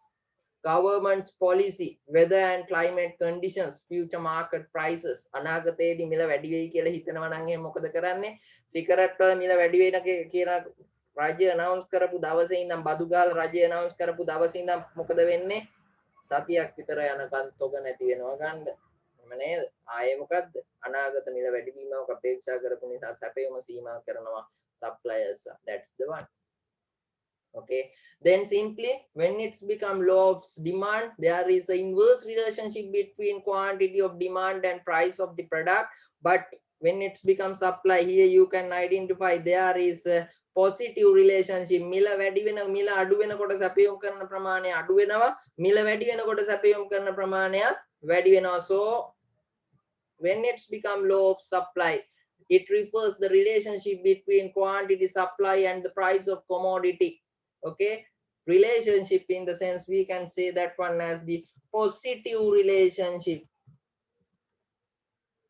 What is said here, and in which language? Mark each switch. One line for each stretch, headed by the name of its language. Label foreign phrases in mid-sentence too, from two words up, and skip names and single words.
English: Government's policy, weather and climate conditions, future market prices.
Sinhala: අනාගතයේදී මිල වැඩි වෙයි කියලා හිතනවා නම් එහෙනම් මොකද කරන්නේ? සිගරට් වල මිල වැඩි වෙන කියලා රජය අනවුන්ස් කරපු දවසේ ඉඳන් බදු ගාලා රජය අනවුන්ස් කරපු දවසේ ඉඳන් මොකද වෙන්නේ? සතියක් විතර යනකන් තොග නැති වෙනවා ගන්න. එහෙම නේද? ආයේ මොකද්ද? අනාගත මිල වැඩි වීමක් අපේක්ෂා කරපු නිසා සැපයීම සීමා කරනවා suppliers.
English: That's the one. Okay, then simply when it's become law of demand, there is an inverse relationship between quantity of demand and price of the product. But when it's become supply, here you can identify there is a positive relationship.
Sinhala: මිල වැඩි වෙන මිල අඩු වෙනකොට සැපයුම් කරන ප්‍රමාණය අඩු වෙනවා, මිල වැඩි වෙනකොට සැපයුම් කරන ප්‍රමාණය වැඩි වෙනවා.
English: So when it's become law of supply, it refers the relationship between quantity supply and the price of commodity. Okay, relationship in the sense we can say that one as the positive relationship.